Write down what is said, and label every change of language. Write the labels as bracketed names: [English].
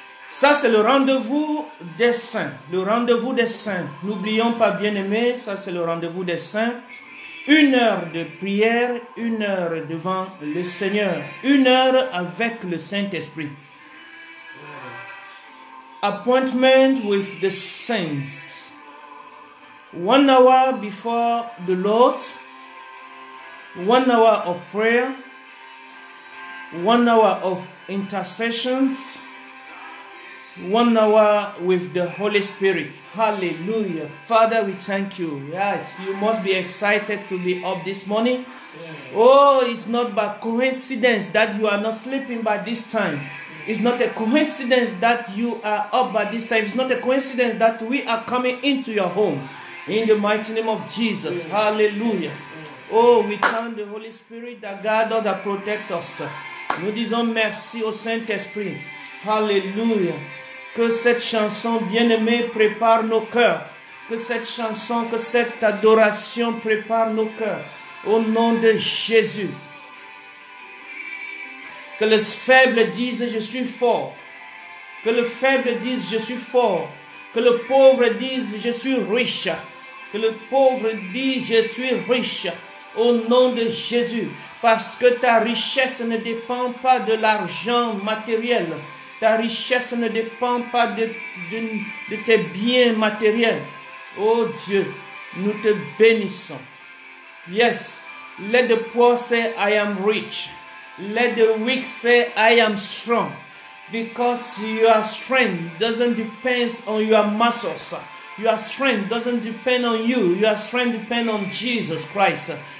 [French] Ça, c'est le rendez-vous des saints. Le rendez-vous des saints. N'oublions pas, bien-aimés, ça, c'est le rendez-vous des saints. 1 heure de prière, 1 heure devant le Seigneur. 1 heure avec le Saint-Esprit. [English] Appointment with the saints. 1 hour before the Lord. 1 hour of prayer. 1 hour of intercessions. 1 hour with the Holy Spirit. Hallelujah. Father, we thank you. Yes, you must be excited to be up this morning. Oh, it's not by coincidence that you are not sleeping by this time. It's not a coincidence that you are up by this time. It's not a coincidence that we are coming into your home. In the mighty name of Jesus. Hallelujah. Oh, we thank the Holy Spirit that guide us, that protect us. [French] Nous disons merci au Saint-Esprit. Hallelujah. Que cette chanson bien-aimée prépare nos cœurs. Que cette chanson, que cette adoration prépare nos cœurs. Au nom de Jésus. Que le faible dise je suis fort. Que le faible dise je suis fort. Que le pauvre dise je suis riche. Que le pauvre dise je suis riche. Au nom de Jésus. Parce que ta richesse ne dépend pas de l'argent matériel. Ta richesse ne dépend pas de tes biens matériels. Oh Dieu, nous te bénissons. [English] Yes, let the poor say I am rich. Let the weak say I am strong. Because your strength doesn't depend on your muscles. Your strength doesn't depend on you. Your strength depends on Jesus Christ.